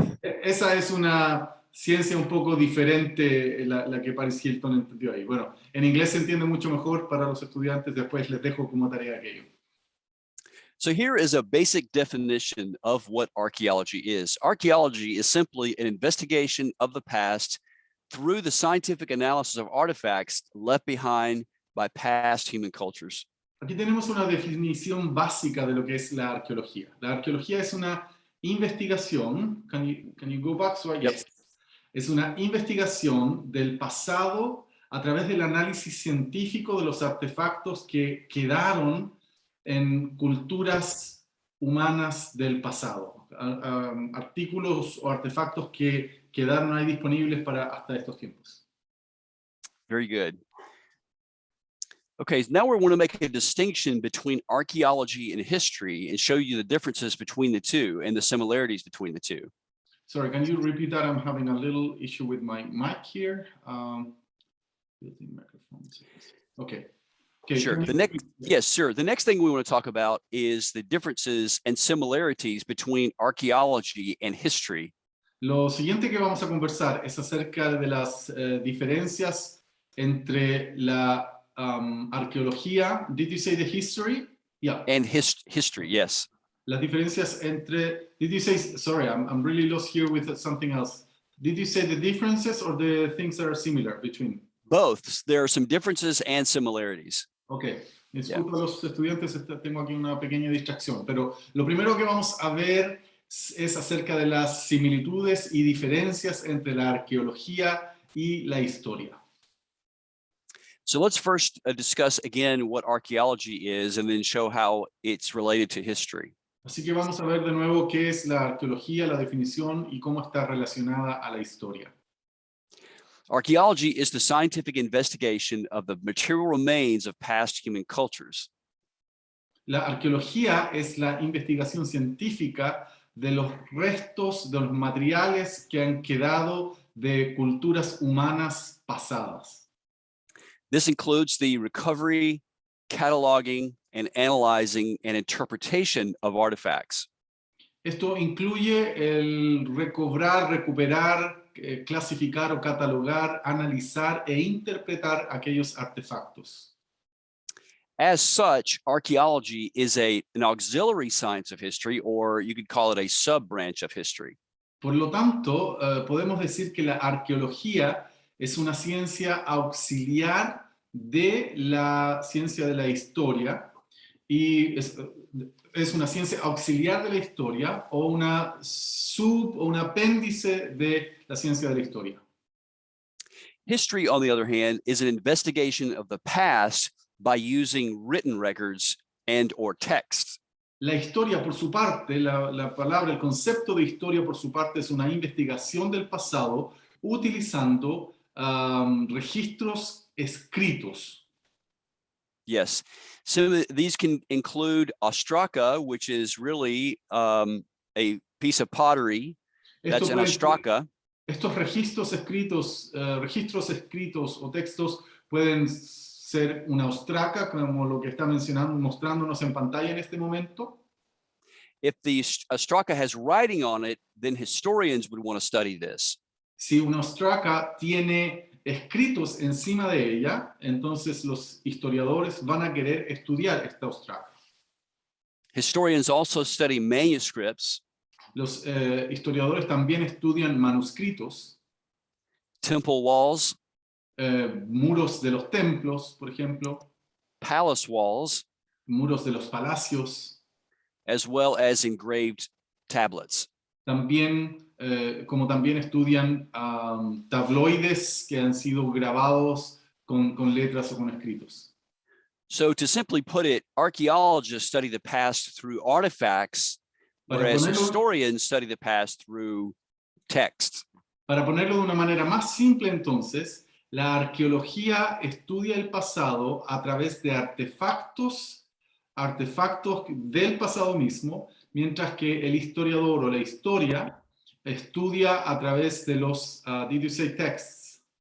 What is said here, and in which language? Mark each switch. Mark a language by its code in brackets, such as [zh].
[es] Esa es una ciencia un poco diferente la que Paris Hilton entendió ahí. Bueno, en inglés se entiende mucho mejor para los estudiantes, después les dejo como tarea aquello. [en] So here is a basic definition of what archaeology is. Archaeology is simply an investigation of the past through the scientific analysis of artifacts left behind by past human cultures. [es] Aquí tenemos una definición básica de lo que es la arqueología. La arqueología es una investigación. [en] Can you go back? So yes. [es] Es una investigación del pasado a través del análisis científico de los artefactos que quedaron en culturas humanas del pasado. artículos o artefactos que quedaron ahí disponibles para hasta estos tiempos. [en] Very good. Okay, now we want to make a distinction between archaeology and history and show you the differences between the two and the similarities between the two. Sorry, can you repeat that? I'm having a little issue with my mic here. Okay. Okay. Sure. Yes, sir. The next thing we want to talk about is the differences and similarities between archaeology and history. [es] Lo siguiente que vamos a conversar es acerca de las diferencias entre la arqueología. [en] Did you say the history? Yeah. And history, yes. [es] Las diferencias entre. [en] Did you say? Sorry, I'm really lost here with something else. Did you say the differences or the things that are similar between? Both. There are some differences and similarities. Okay. [es] Disculpa a los estudiantes, tengo aquí una pequeña distracción, pero lo primero que vamos a ver es acerca de las similitudes y diferencias entre la arqueología y la historia. [en] So let's first discuss again what archaeology is and then show how it's related to history. [es] Así que vamos a ver de nuevo qué es la arqueología, la definición y cómo está relacionada a la historia. [en] Archaeology is the scientific investigation of the material remains of past human cultures. [es] La arqueología es la investigación científica de los restos, de los materiales que han quedado de culturas humanas pasadas. [en] This includes the recovery, cataloging, and analyzing and interpretation of artifacts. [es] Esto incluye el recobrar, recuperar, clasificar o catalogar, analizar e interpretar aquellos artefactos. [en] As such, archaeology is an auxiliary science of history, or you could call it a sub-branch of history. [es] Por lo tanto, podemos decir que la arqueología es una ciencia auxiliar de la ciencia de la historia y es una ciencia auxiliar de la historia o una o un apéndice de la ciencia de la historia. [en] History, on the other hand, is an investigation of the past by using written records and or text. [es] La historia, por su parte, la palabra, el concepto de historia, por su parte, es una investigación del pasado utilizando registros escritos. [en] Yes, so these can include ostraca, which is really a piece of pottery. That's an ostraca. [es] Estos registros escritos o textos pueden ser una ostraca, como lo que está mostrándonos en pantalla en este momento. [en] If the ostraca has writing on it, then historians would want to study this. [es] Si una ostraca tiene escritos encima de ella, entonces los historiadores van a querer estudiar esta ostraca. [en] Historians also study manuscripts. [es] Los historiadores también estudian manuscritos. [en] Temple walls. [es] Muros de los templos, por ejemplo. [en] Palace walls. [es] Muros de los palacios. [en] As well as engraved tablets. [es] También como también estudian tabloides que han sido grabados con letras o con escritos. [en] So to simply put it, archaeologists study the past through artifacts, whereas historians study the past through text. [es] Para ponerlo de una manera más simple entonces, la arqueología estudia el pasado a través de artefactos del pasado mismo, mientras que el historiador o la historia estudia a través de los, [en] did you say texts?